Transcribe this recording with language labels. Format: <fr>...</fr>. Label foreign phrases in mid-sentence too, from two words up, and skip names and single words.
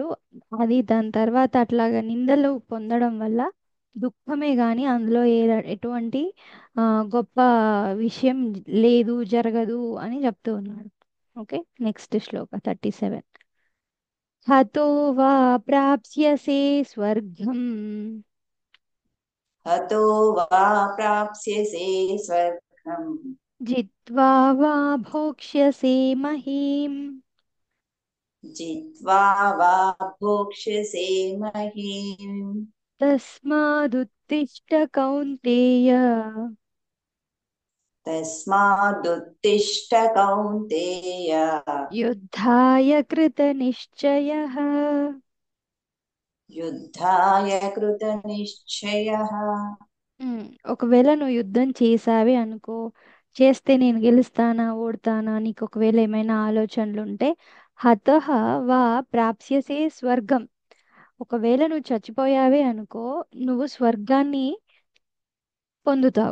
<te>అది దాని తర్వాత అట్లాగా నిందలు పొందడం వల్ల దుఃఖమే కానీ అందులో ఎటువంటి ఆ, గొప్ప విషయం లేదు, జరగదు అని చెప్తూ ఉన్నాడు. ఓకే, నెక్స్ట్ శ్లోక 37.</te> <sa>హతో వా ప్రాప్స్యసే స్వర్గం हतो वा प्राप्स्यसे स्वर्गम् జిత్వా వా భోక్ష్యసే మహీం जित्वा वा भोक्ष्यसे महीम् తస్మాదుత్తిష్ట కౌంతేయ तस्मादुत्तिष्ठ कौन्तेय యుద్ధాయ కృత నిశ్చయః. युद्धाय कृतनिश्चयः।</sa> <te>ఉమ్, ఒకవేళ నువ్వు యుద్ధం చేసావే అనుకో, చేస్తే నేను గెలుస్తానా ఓడతానా నీకు ఒకవేళ ఏమైనా ఆలోచనలు ఉంటే,</te> <sa>హతః వా ప్రాప్స్యసే స్వర్గం,</sa> <te>ఒకవేళ నువ్వు చచ్చిపోయావే అనుకో, నువ్వు స్వర్గాన్ని పొందుతావు.</te>